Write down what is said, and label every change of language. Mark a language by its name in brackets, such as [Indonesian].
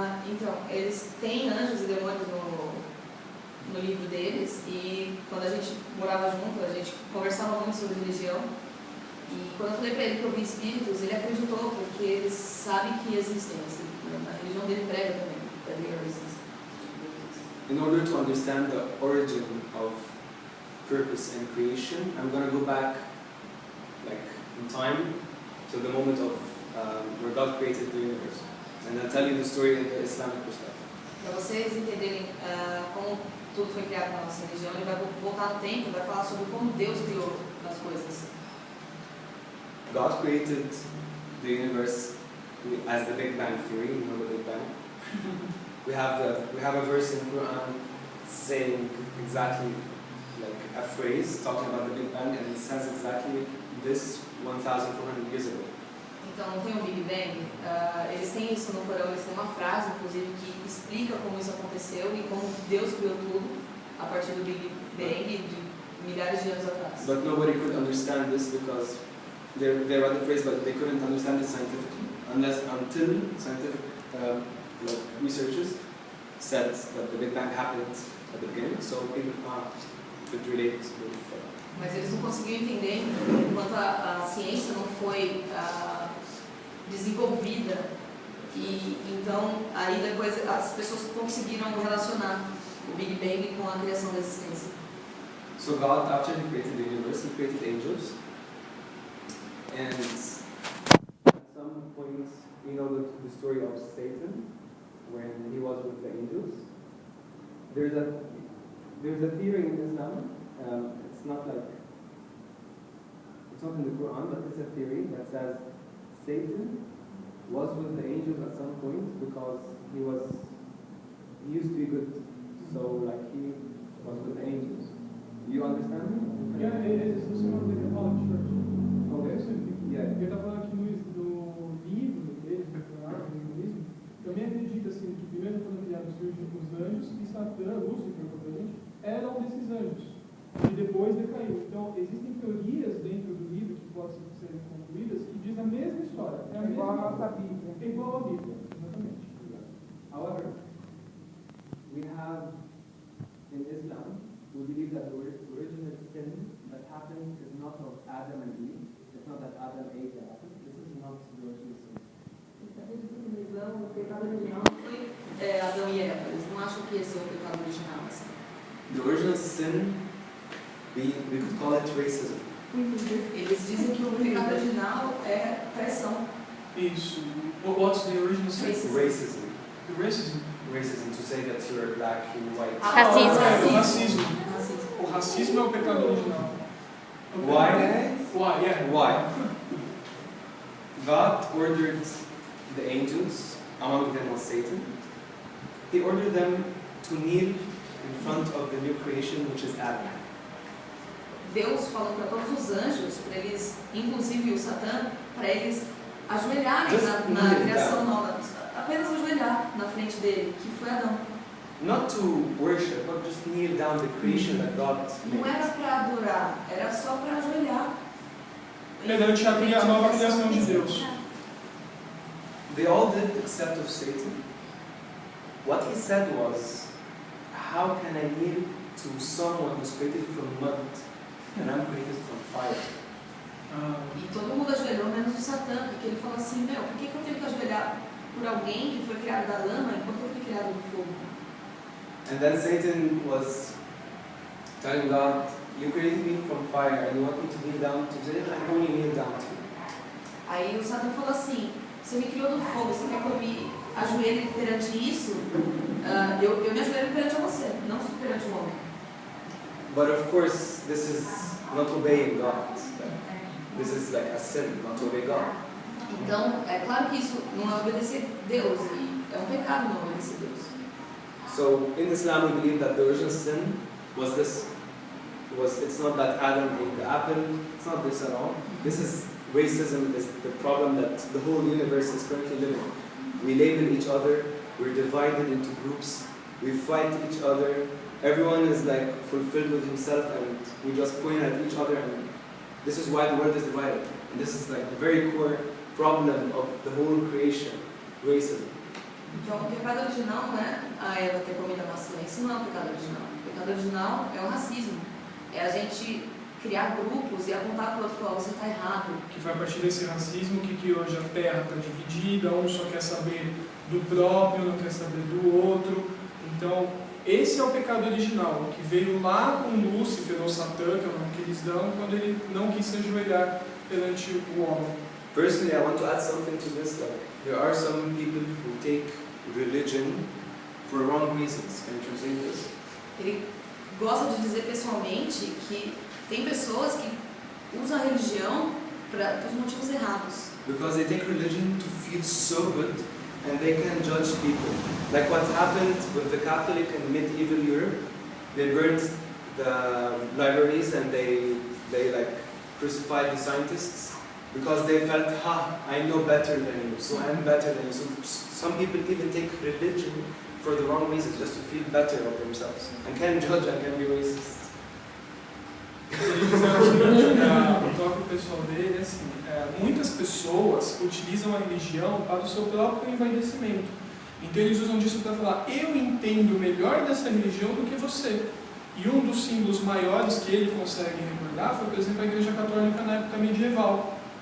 [Portuguese] Então, eles têm anjos e demônios no livro deles, e quando a gente morava junto, a gente conversava muito sobre religião. E quando eu falei para ele que eu vi espíritos, ele acreditou, porque eles sabem que existem. A religião dele prega também, [English] that they exist. In order to understand the origin of purpose and creation, I'm going to go back, like, in time to the moment of where God created the universe, and I'll tell you the story in the Islamic perspective. [Portuguese] Para vocês entenderem como tudo foi criado na nossa religião, ele vai voltar no tempo e vai falar sobre como Deus criou as coisas. [English] God created the universe as the Big Bang Theory. You know the Big Bang? we have a verse in Quran saying exactly like a phrase talking about the Big Bang, and it says exactly this 1,400 years ago. [Portuguese] Então, não tem o Big Bang? Eles têm isso no Corão, eles têm uma frase, inclusive, que explica como isso aconteceu e como Deus criou tudo a partir do Big Bang de milhares de anos atrás. [English] But nobody could understand this because they read the phrase, but they couldn't understand it scientifically until scientific like researchers said that the Big Bang happened at the beginning, so people could relate with. [Portuguese] Mas eles não conseguiam entender enquanto a ciência não foi desenvolvida, e então aí depois as pessoas conseguiram relacionar o Big Bang com a criação da existência. [English] So God, after He created the universe, He created angels, and at some point, we know the story of Satan when he was with the angels. There's a theory in Islam. It's not in the Quran, but it's a theory that says Satan was with the angels at some point because he used to be good, so like he was with the angels. You understand me? [Portuguese] Yeah, esse é o sinal dele, fala de church. [English] Okay. Yeah. [Portuguese] Ele está falando aqui no livro dele, na árvore do hinduísmo, também acredita assim, que primeiro foram criados os anjos e Satã, Lúcifer, provavelmente, era um desses anjos. E depois decaiu. Então, existem teorias dentro do livro que podem ser concluídas que diz a mesma história. É a mesma a Bíblia. É igual à Bíblia, exatamente. [English] However, we have in Islam, we believe that the original sin that happened is not of Adam and Eve. It's not that Adam ate the apple. This is not the original sin. [Portuguese] No Islã, o pecado original foi Adão e Eva. Eles não acham que esse é o pecado original. Assim. [English] The original sin, we could call it racism. [Portuguese] Eles dizem que o pecado original é traição. Isso. [English] What's the original sin? Racism. The racism. Racism, to say that you're black, you're white. [Portuguese] Racismo. O racismo. O racismo é o pecado original. [English] Why? Why? Yeah. Why? God ordered the angels, among them was Satan, he ordered them to kneel in front of the new creation, which is Adam. [Portuguese] Deus falou para todos os anjos, para eles, inclusive o Satã, para eles ajoelharem na criação nova, apenas ajoelhar na frente dele, que foi Adão. [English] Not to worship, but just kneel down the creation that God [Portuguese] Não [English] made. [Portuguese] era para adorar, era só para ajoelhar. Perante a nova criação de Deus. [English] They all did except of Satan. What he said was, how can I kneel to someone who's created from mud and I'm created from fire? [Portuguese] E todo mundo ajoelhou, menos o Satã, porque ele falou assim, meu, por que eu tenho que ajoelhar por alguém que foi criado da lama enquanto eu fui criado do fogo? [English] And then Satan was telling God, you created me from fire and you want me to kneel down to this? I'm only kneel down to you. [Portuguese] Aí o Satã falou assim, você me criou do fogo, você quer que eu me ajoelhe perante isso? Eu me ajoelho perante você, não perante o homem. [English] But of course, this is not obeying God. This is like a sin, not to obey God. [Portuguese] Então, é claro que isso não é obedecer Deus, e é um pecado não obedecer Deus. [English] So in Islam, we believe that the original sin was this. It's not that Adam ate the apple. It's not this at all. This is racism. Is the problem that the whole universe is currently living. We label each other. We're divided into groups. We fight each other. Everyone is like fulfilled with himself, and we just point at each other. And this is why the world is divided. And this is like the very core problem of the whole creation, racism. [Portuguese] Então, o pecado original não é a Eva ter comido a maçã, isso não é o pecado original. O pecado original é o racismo. É a gente criar grupos e apontar para o outro e falar, você está errado. Que foi a partir desse racismo que hoje a Terra está dividida, um só quer saber do próprio, não quer saber do outro. Então, esse é o pecado original, que veio lá com Lúcifer ou Satã, que é o nome que eles dão, quando ele não quis se ajoelhar perante o homem. [English] Personally, I want to add something to this. Like, there are some people who take religion for wrong reasons. Can you translate this? [Portuguese] Ele gosta de dizer pessoalmente que tem pessoas que usam a religião para os motivos errados. [English] Because they take religion to feel so good and they can judge people. Like what happened with the Catholic in medieval Europe. They burned the libraries and they like crucified the scientists because they felt, I know better than you, so I'm better than you. So some people even take religion for the wrong reasons, just to feel better of themselves, and can judge and can be racist. [Portuguese] Ele diz o toque pessoal dele é assim, muitas pessoas utilizam a religião para o seu próprio envaidecimento. Então eles usam disso para falar, eu entendo melhor dessa religião do que você. E um dos símbolos maiores que ele consegue recordar foi, por exemplo, a Igreja Católica na época medieval.